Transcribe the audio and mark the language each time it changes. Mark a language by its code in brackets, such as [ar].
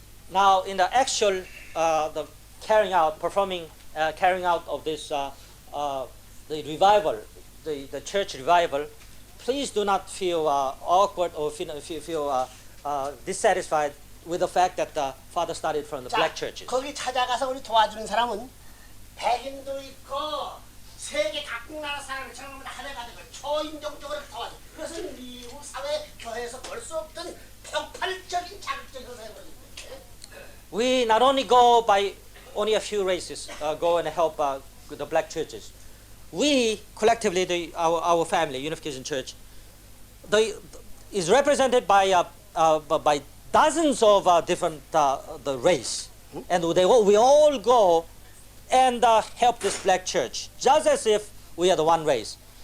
[en] Now, in the actual, the carrying out of this, the revival, the church revival, please do not feel awkward or feel dissatisfied with the fact that the Father started from the black churches. [ko] 거기 찾아가서 우리 도와주는 사람은 백인도 있고 세계 각국 나라 사람을 전부 다 하나가지고 초인종적으로 도와줘. 그것은 미국 사회 교회에서 볼 수 없던 폭발적인 자극적인 것을 해버리는 거예요. [en] We not only go by only a few races, go and help the black churches. We collectively, our family, Unification Church, is represented by dozens of different the race, and we all go and help this black church, just as if we are the one race.